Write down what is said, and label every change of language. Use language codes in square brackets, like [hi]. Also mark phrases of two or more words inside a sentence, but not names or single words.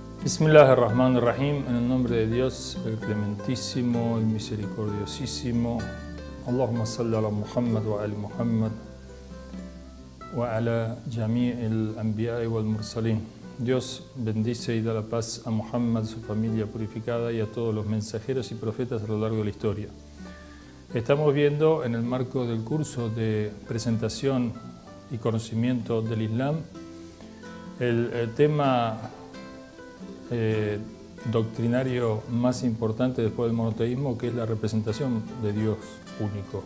[es] Bismillahirrahmanirrahim, en el nombre de Dios, el clementísimo, el misericordiosísimo. [ar] اللهم صل على محمد وآل محمد وعلى جميع الأنبياء والمرسلين. [es] Dios bendice y da la paz a Muhammad, su familia purificada y a todos los mensajeros y profetas a lo largo de la historia. Estamos viendo en el marco del curso de presentación y conocimiento del Islam el tema doctrinario más importante después del monoteísmo, que es la representación de Dios único.